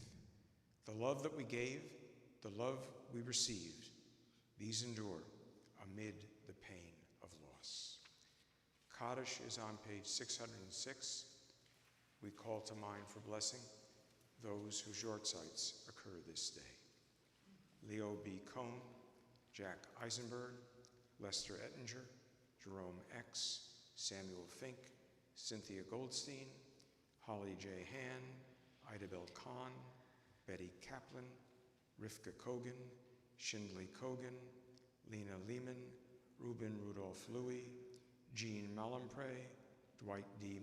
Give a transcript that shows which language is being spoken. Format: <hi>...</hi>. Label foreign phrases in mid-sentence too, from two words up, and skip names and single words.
<en>The love that we gave, the love we received, these endure amid the pain of loss. Kaddish is on page 606. We call to mind for blessing those whose yortzites occur this day. Leo B. Cohn, Jack Eisenberg, Lester Ettinger, Jerome X, Samuel Fink, Cynthia Goldstein, Holly J. Han, Idabel Kahn, Betty Kaplan, Rivka Kogan, Shindley Kogan, Lena Lehman, Ruben Rudolph Louis, Jean Malampre, Dwight D.</en>